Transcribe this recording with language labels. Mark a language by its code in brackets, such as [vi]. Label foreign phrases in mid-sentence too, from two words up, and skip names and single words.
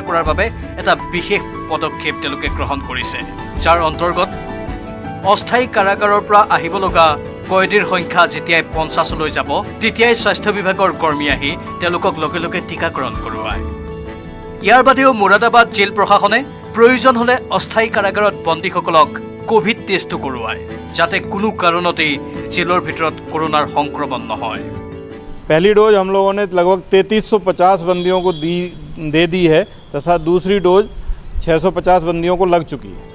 [as] কৰাৰ বাবে এটা বিশেষ পদক্ষেপ তেওঁলোকে গ্ৰহণ কৰিছে যাৰ অন্তৰ্গত অস্থায়ী কাৰাগাৰৰ পৰা আহিব লগা কয়দীৰ সংখ্যা যেতিয়াই 50 লৈ যাব তেতিয়াই স্বাস্থ্য বিভাগৰ কৰ্মী আহি তেওঁলোকক লগে লগে টিকাকৰণ কৰোৱায় ইয়াৰ বাদেও মুৰাদাবাদ জেল প্ৰশাসনে প্ৰয়োজন হলে অস্থায়ী কাৰাগাৰত বন্দীসকলক [en] COVID test [as] কৰোৱায় যাতে কোনো কাৰণতেই জেলৰ ভিতৰত কৰোনাৰ সংক্ৰমণ নহয় [hi] पहली डोज हम लोगों ने लगभग 3350 बंदियों को दे दी है तथा दूसरी डोज 650 बंदियों को लग चुकी है